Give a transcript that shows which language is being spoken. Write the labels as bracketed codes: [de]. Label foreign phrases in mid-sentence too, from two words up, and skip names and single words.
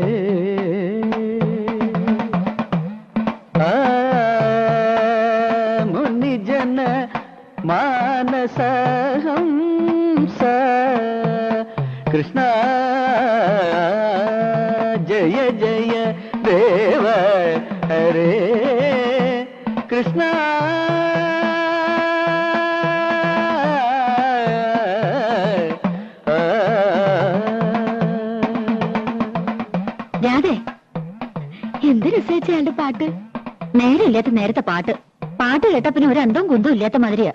[sa] ಮುನಿ ಜನ ಮಾನಸ ಹಂಸ ಕೃಷ್ಣ ಜಯ ಜಯ ದೇವ ಹರೇ ಕೃಷ್ಣ [ml] രാധേ എന്ത് രസിച്ചയാളുടെ പാട്ട് നേരമില്ലാത്ത നേരത്തെ പാട്ട് പാട്ട് കേട്ട പിന്നെ ഒരു അന്തവും കുന്തവും ഇല്ലാത്ത മാതിരിയാ.